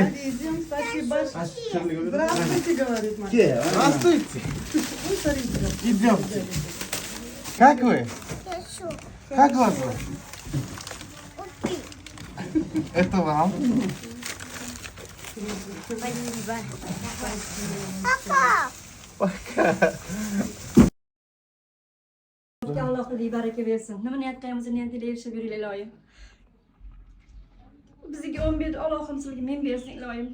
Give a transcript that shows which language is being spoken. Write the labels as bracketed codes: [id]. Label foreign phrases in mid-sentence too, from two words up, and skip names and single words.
[ru] Здравствуйте, говорит мать. Здравствуйте. Идемте. Как вы? Как вас зовут? Это вам. [uz] Allohga baraka bersin. Nima niyat qilamizni niyatiga erishib yuringlar iloyim. Bizga 11 Allohim sizlarga men bersin iloyim.